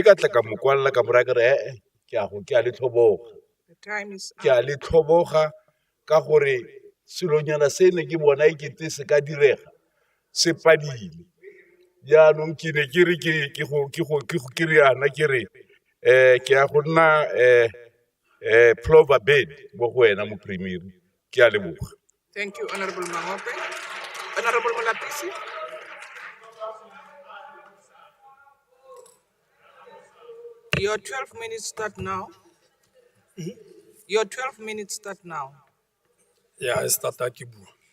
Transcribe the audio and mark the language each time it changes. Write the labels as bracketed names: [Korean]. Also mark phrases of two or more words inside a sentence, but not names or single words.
[Tswana] ka tla ka mokwalla ka mora ke re ke a le tlhoboga ke a le tlhoboga ka gore selonyana se ne ke bona e kete se ka direga se padile yaanong ke ne ke re ke re ana ke re ke a go nna [English] plover bird [Tswana] mo go wena mo primary ke a leboga. [English] Thank you, Honorable Mangope. Honorable Molapisi. Your 12 minutes start now. Your 12 minutes start now. Yeah, I start Akibu.